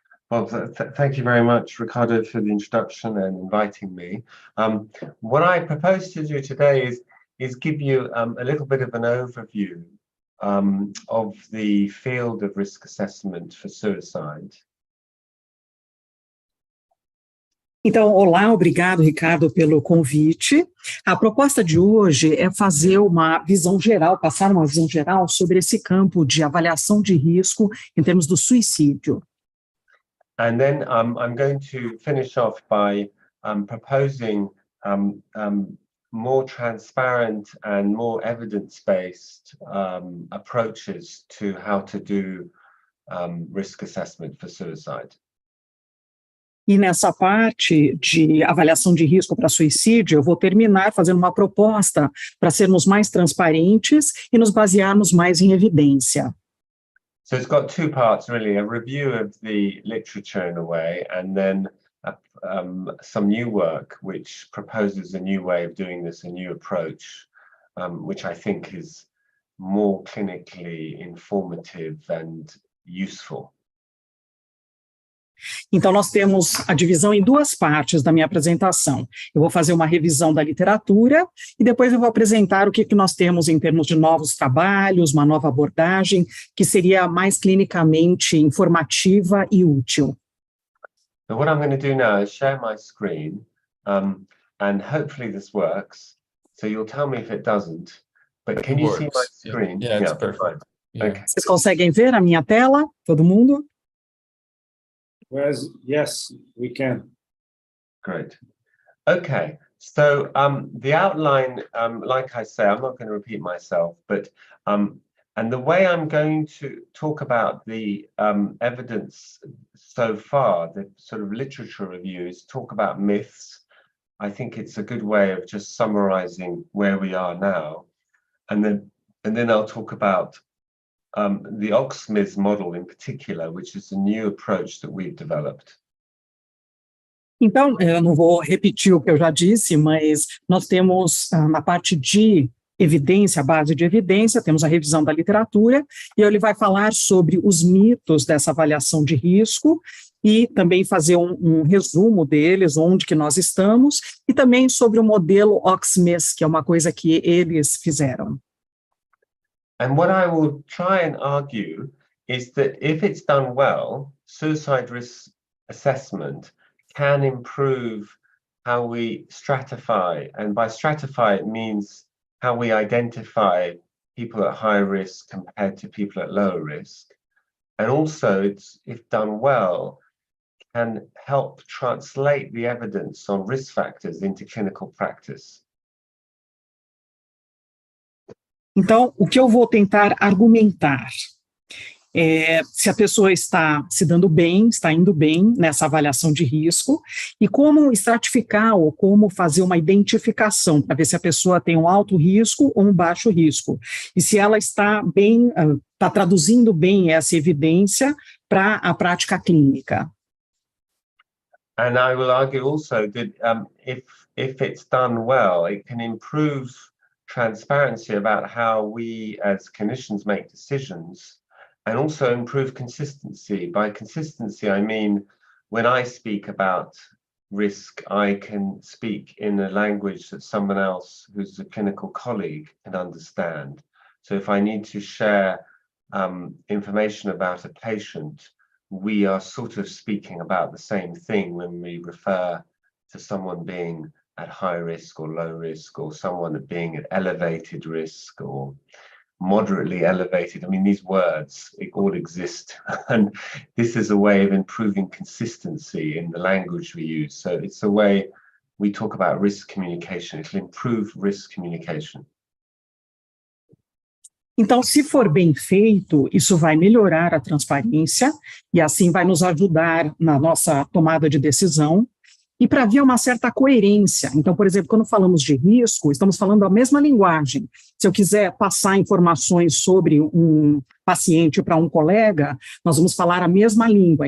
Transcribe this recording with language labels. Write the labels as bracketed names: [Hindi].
[English] Well, thank you very much, Ricardo, for the introduction and inviting me. What I propose to do today is give you a little bit of an overview of the field of risk assessment for suicide. [Portuguese] Então, olá, obrigado, Ricardo, pelo convite. A proposta de hoje é fazer uma visão geral, passar uma visão geral sobre esse campo de avaliação de risco em termos do suicídio. [English] And then I'm going to finish off by proposing more transparent and more evidence-based approaches to how to do risk assessment for suicide. [Portuguese] E nessa parte de avaliação de risco para suicídio, eu vou terminar fazendo uma proposta para sermos mais transparentes e nos basearmos mais em evidência. [English] So it's got two parts, really: a review of the literature in a way, and then some new work which proposes a new way of doing this, a new approach, which I think is more clinically informative and useful. [Portuguese] Então, nós temos a divisão em duas partes da minha apresentação. Eu vou fazer uma revisão da literatura e depois eu vou apresentar o que nós temos em termos de novos trabalhos, uma nova abordagem, que seria mais clinicamente informativa e útil. [English] So what I'm going to do now is share my screen, and hopefully this works. So you'll tell me if it doesn't. But can you see my screen? Yeah, it's perfect. Fine. Yeah. Okay. [Portuguese] Vocês conseguem ver a minha tela? Todo mundo? [English] Yes, we can. Great. Okay. So the outline, like I say, I'm not going to repeat myself, but and the way I'm going to talk about the evidence so far, the sort of literature review, is talk about myths. I think it's a good way of just summarizing where we are now, and then I'll talk about the Oxmith model in particular, which is a new approach that we've developed. [Portuguese] Então, eu não vou repetir o que eu já disse, mas nós temos na parte de evidência, a base de evidência, temos a revisão da literatura, e ele vai falar sobre os mitos dessa avaliação de risco e também fazer um resumo deles, onde que nós estamos, e também sobre o modelo Oxmith, que é uma coisa que eles fizeram. [English] And what I will try and argue is that if it's done well, suicide risk assessment can improve how we stratify, and by stratify it means how we identify people at high risk compared to people at lower risk. And also, it's, if done well, can help translate the evidence on risk factors into clinical practice. [Portuguese] Então, o que eu vou tentar argumentar é se a pessoa está se dando bem, está indo bem nessa avaliação de risco, e como estratificar ou como fazer uma identificação para ver se a pessoa tem um alto risco ou um baixo risco, e se ela está bem, está traduzindo bem essa evidência para a prática clínica. [English] And I will argue also that if it's done well, it can improve transparency about how we as clinicians make decisions, and also improve consistency. By consistency, I mean when I speak about risk, I can speak in a language that someone else who's a clinical colleague can understand. So if I need to share information about a patient, we are sort of speaking about the same thing when we refer to someone being at high risk or low risk, or someone being at elevated risk or moderately elevated. I mean, these words all exist, and this is a way of improving consistency in the language we use. So it's a way we talk about risk communication. It'll improve risk communication. [Portuguese] Então, se for bem feito, isso vai melhorar a transparência e assim vai nos ajudar na nossa tomada de decisão. E para haver uma certa coerência. Então, por exemplo, quando falamos de risco, estamos falando a mesma linguagem. Se eu quiser passar informações sobre um paciente para um colega, nós vamos falar a mesma língua.